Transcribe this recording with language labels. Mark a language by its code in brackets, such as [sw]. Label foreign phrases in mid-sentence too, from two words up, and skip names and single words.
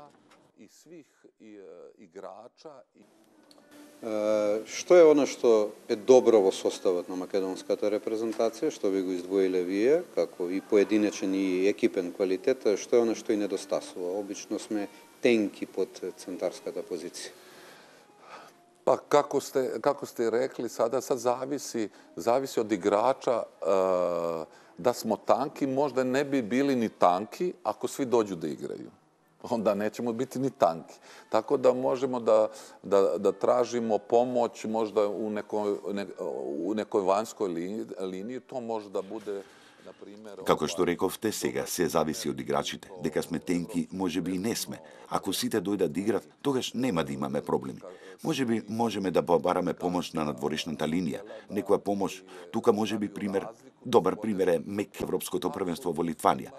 [mk] Што е оно што е добро во составот на македонската репрезентација, што би го издвоиле вие, како и поединечен и екипен квалитет, што е оно што и недостасува? Обично сме тенки под центарската позиција. [sr] Pa kako ste rekli, sad zavisi od igrača da smo tanki, možda ne bi bili ni tanki ako svi dođu da igraju. Onda nećemo biti ni tanki. Tako da možemo da tražimo pomoć možda u nekoj vanjskoj liniji, to može da bude... [mk] Како што рековте, сега се зависи од играчите. Дека сме тенки, можеби и не сме. Ако сите дојдат да играт, тогаш нема да имаме проблеми. Можеби можеме да побараме помош на надворешната линија. Некоја помош, тука можеби добар пример е МЕК Европското првенство во Литванија.